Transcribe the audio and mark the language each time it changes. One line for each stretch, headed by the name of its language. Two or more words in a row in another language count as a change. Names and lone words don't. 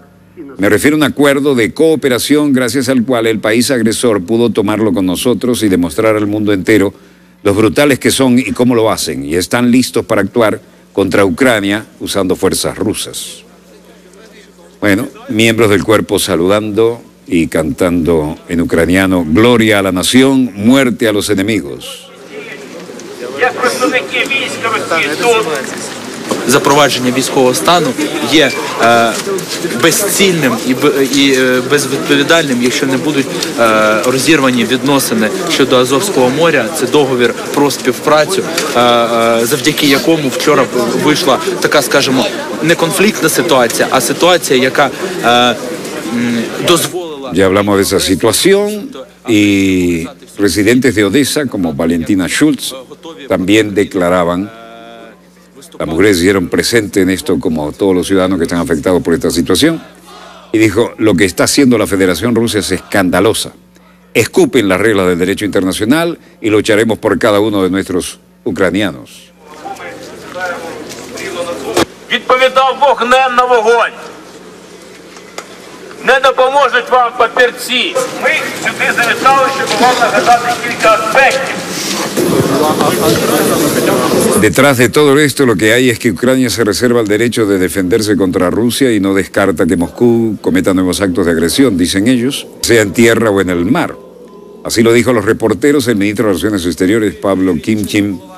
Spanish: Me refiero a un acuerdo de cooperación gracias al cual el país agresor pudo tomarlo con nosotros y demostrar al mundo entero los brutales que son y cómo lo hacen, y están listos para actuar contra Ucrania usando fuerzas rusas. Bueno, miembros del cuerpo saludando y cantando en ucraniano: gloria a la nación, muerte a los enemigos.
Ukrainian: запровадження військового стану є безцільним і безвідповідальним, якщо не будуть розірвані відносини щодо Азовського моря. Це договір про співпрацю, завдяки якому вчора вийшла така, скажімо, не конфліктна ситуація, а ситуація, яка дозволила...
Spanish: Ya hablamos de esa situación y residentes de Odessa como Valentina Schulz también declaraban, las mujeres se hicieron presentes en esto como todos los ciudadanos que están afectados por esta situación, y dijo, lo que está haciendo la Federación Rusa es escandalosa. Escupen las reglas del derecho internacional y lucharemos por cada uno de nuestros ucranianos.
Ukrainian: Відповідав вогнем на вогонь. Не допоможуть вам папірці. Ми сюди завітали, щоб вам нагадати кілька аспектів.
Spanish: Detrás de todo esto lo que hay es que Ucrania se reserva el derecho de defenderse contra Rusia y no descarta que Moscú cometa nuevos actos de agresión, dicen ellos, sea en tierra o en el mar. Así lo dijo a los reporteros el ministro de Relaciones Exteriores, Pablo Kimchim.